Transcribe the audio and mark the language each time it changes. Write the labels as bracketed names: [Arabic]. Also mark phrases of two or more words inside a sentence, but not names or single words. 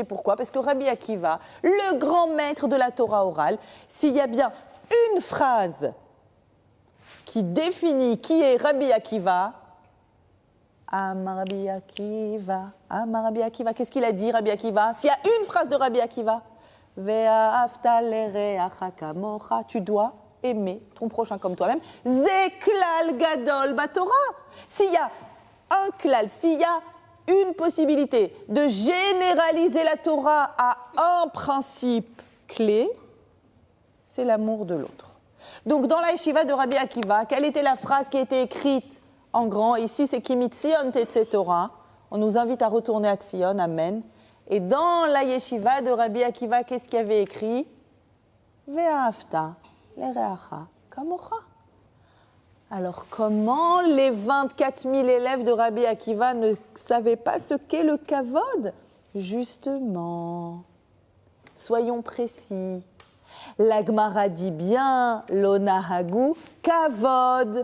[French] Pourquoi? Parce que Rabbi Akiva, le grand maître de la Torah orale, s'il y a bien une phrase qui définit qui est Rabbi Akiva, Amar Rabbi Akiva, Amar Rabbi Akiva, qu'est-ce qu'il a dit Rabbi Akiva? S'il y a une phrase de Rabbi Akiva, [Hebrew] ואהבת לרעך כמוך, [French] tu dois aimer ton prochain comme toi-même. [Hebrew] זה כלל גדול בתורה. [French] S'il y a un klal, s'il y a une possibilité de généraliser la Torah à un principe clé, c'est l'amour de l'autre. Donc dans la yeshiva de Rabbi Akiva, quelle était la phrase qui était écrite en grand? Ici, c'est [Hebrew] כי מציון תצא תורה. [French] On nous invite à retourner à Tzion, amen. Et dans la yeshiva de Rabbi Akiva, qu'est-ce qu'il y avait écrit? [Hebrew] ואהבת לרעך כמוך. [French] Alors, comment les 24 000 élèves de Rabbi Akiva ne savaient pas ce qu'est le kavod? Justement, soyons précis. La Gemara dit bien, [Hebrew] לא נהגו כבוד.